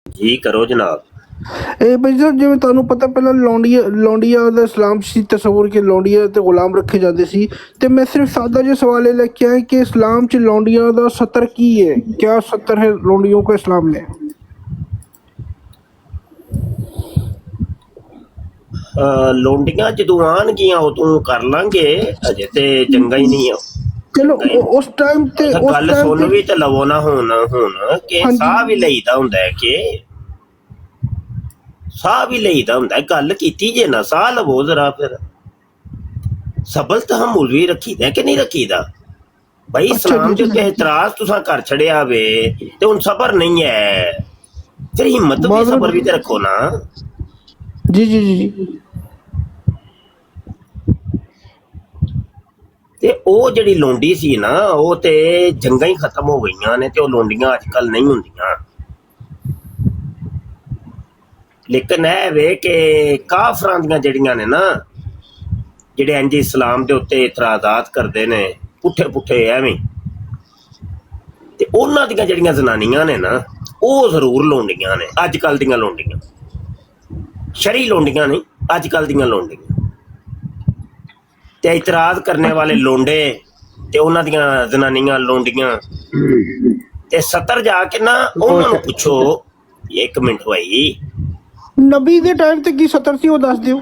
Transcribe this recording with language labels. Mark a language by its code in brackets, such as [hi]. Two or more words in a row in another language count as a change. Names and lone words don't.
[pa] ਜੀ ਕਰੋ ਜਨਾਬ। ਇਹ ਭਾਈ ਸਾਹਿਬ ਜਿਵੇਂ ਤੁਹਾਨੂੰ ਪਤਾ ਪਹਿਲਾਂ ਲੌਂਡੀਆਂ ਦਾ ਇਸਲਾਮ 'ਚ ਸੀ ਤਸੱਵੁਰ ਕਿ ਲੌਂਡੀਆਂ ਤੇ ਗੁਲਾਮ ਰੱਖੇ ਜਾਂਦੇ ਸੀ। ਤੇ ਮੈਂ ਸਿਰਫ ਸਾਦਾ ਜਿਹਾ ਸਵਾਲ ਇਹ ਲੈ ਕੇ ਆਇਆ ਕਿ ਇਸਲਾਮ 'ਚ ਲੌਂਡੀਆ ਦਾ ਸਤਰ ਕੀ ਹੈ, [ur] کیا ستر ہے لونڈیوں کا اسلام میں? [pa] ਲੋਂਡੀਆਂ ਜਦੋਂ ਆਣਗੀਆਂ ਉਦੋਂ ਕਰ ਲਾਂਗੇ, ਅਜੇ ਤੇ ਚੰਗਾ ਹੀ ਨਹੀਂ ਹੈ। ਚਲੋ ਉਸ ਟਾਈਮ ਤੇ ਗੱਲ ਸੁਣ ਭੀ ਤੇ ਲਵੋ ਨਾ ਹੁਣ ਕਿ ਸਾਹ ਭੀ ਲਈਦਾ ਹੁੰਦਾ ਹੈ ਕਿ ਸਾਹ ਭੀ ਲਈਦਾ ਹੁੰਦਾ ਹੈ। ਗੱਲ ਕੀਤੀ ਜੇ ਨਾ ਸਾਹ ਲਵੋ ਜ਼ਰਾ, ਫਿਰ ਸਬਲ ਤਹੱਮੁਲ ਭੀ ਰੱਖੀਦਾ ਹੈ ਕਿ ਨਹੀਂ ਰੱਖੀਦਾ ਭਾਈ। ਇਸਲਾਮ ਚ ਏਤਰਾਜ਼ ਤੁਸਾਂ ਕਰ ਛੱਡਿਆ ਵੇ ਤੇ ਹੁਣ ਸਬਰ ਨਹੀਂ ਹੈ, ਫਿਰ ਹਿੰਮਤ ਭੀ ਸਬਰ ਭੀ ਤੇ ਰੱਖੋ ਨਾ। जी जी जी जी। ਤੇ ਉਹ ਜਿਹੜੀ ਲੋਂਡੀ ਸੀ ਨਾ, ਉਹ ਤੇ ਜੰਗਾਂ ਹੀ ਖਤਮ ਹੋ ਗਈਆਂ ਨੇ ਤੇ ਉਹ ਲੋਂਡੀਆਂ ਅੱਜ ਕੱਲ ਨਹੀਂ ਹੁੰਦੀਆਂ। ਲੇਕਿਨ ਇਹ ਵੇ ਕਿ ਕਾਫਰਾਂ ਦੀਆਂ ਜਿਹੜੀਆਂ ਨੇ ਨਾ, ਜਿਹੜੇ ਇੰਜ ਇਸਲਾਮ ਦੇ ਉੱਤੇ ਇਤਰਾਜ਼ਾਤ ਕਰਦੇ ਨੇ ਪੁੱਠੇ ਪੁੱਠੇ ਐਵੇਂ, ਤੇ ਉਹਨਾਂ ਦੀਆਂ ਜਿਹੜੀਆਂ ਜ਼ਨਾਨੀਆਂ ਨੇ ਨਾ, ਉਹ ਜ਼ਰੂਰ ਲੋਂਡੀਆਂ ਨੇ ਅੱਜ ਕੱਲ ਦੀਆਂ ਲੋਂਡੀਆਂ। ਸ਼ਰੀ ਲੋਂਡੀਆਂ ਨਹੀਂ, ਅਜਕਲ ਦੀਆਂ ਲੋਂਡੀਆਂ ਤੇ ਇਤਰਾਜ਼ ਕਰਨੇ ਵਾਲੇ ਲੋਂਡੇ ਤੇ ਉਨ੍ਹਾਂ ਦੀਆਂ ਜ਼ਨਾਨੀਆਂ ਲੋਂਡੀਆਂ ਤੇ ਸਤਰ ਜਾਕੇ ਨਾ ਉਨ੍ਹਾਂ ਨੂੰ ਪੁੱਛੋ। ਏਕ ਮਿੰਟ ਭਾਈ, ਨਬੀ ਦੇ ਟਾਈਮ ਤੇ ਕੀ ਸਤਰ ਸੀ ਵੋ ਦੱਸ ਦਿਓ।